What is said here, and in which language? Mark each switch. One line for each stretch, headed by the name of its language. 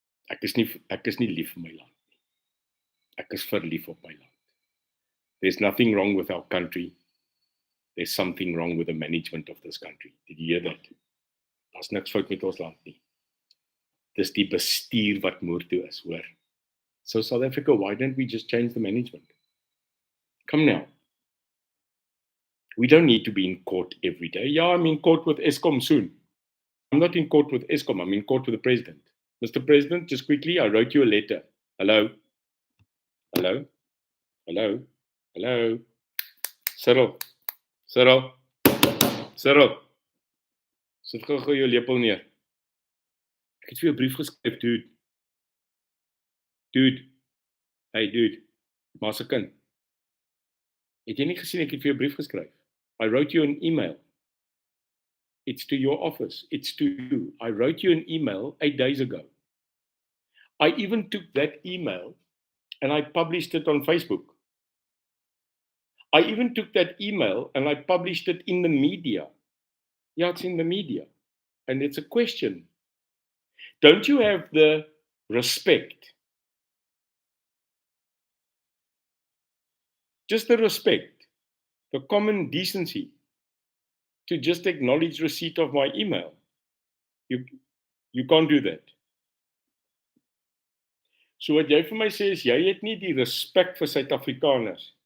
Afrikaans: Ek is nie lief vir my land nie. Ek is verlief op my land.
English: There's nothing wrong with our country. There's something wrong with the management of this country. Did you hear that?
Afrikaans: Daar's niks fout met ons land nie. Dis die bestuur wat moer toe is, hoor.
English: So South Africa, why don't we just change the management? Come now. We don't need to be in court every day. Yeah, I'm in court with Eskom soon. I'm not in court with Eskom, I'm in court with the president. Mr. President, just quickly, I wrote you a letter. Hello? Hello? Hello? Hello? Cyril? Cyril? Cyril?
Afrikaans: Sit gou jou lepel neer. Ek het vir jou 'n brief geskryf, dude. Dude. Hey, dude. Maar se kind. Het jy nie gesien ek het vir jou 'n brief geskryf?
English: I wrote you an email. It's to your office. It's to you. I wrote you an email 8 days ago. I even took that email and I published it on Facebook. I even took that email and I published it in the media. Yeah, it's in the media. And it's a question. Don't you have the respect? Just the respect, the common decency to just acknowledge receipt of my email. You can't do that.
Afrikaans: So wat jy vir my sê is, jy het nie die respek vir Suid-Afrikaners.